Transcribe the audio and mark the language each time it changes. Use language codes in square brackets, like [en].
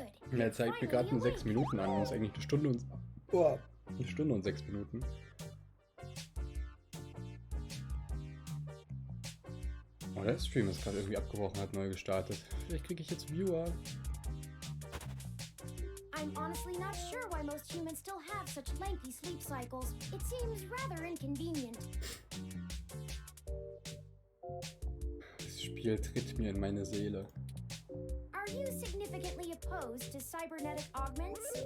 [de] Und er zeigt mir gerade nur 6 Minuten an und ist eigentlich eine Stunde und 6 Minuten. Oh, der Stream ist gerade irgendwie abgebrochen, hat neu gestartet. Vielleicht kriege ich jetzt Viewer. [en] I'm honestly not sure why most humans still have such lengthy sleep cycles. It seems rather inconvenient. [de] Das Spiel tritt mir in meine Seele. [en] Are you significantly opposed to cybernetic augments?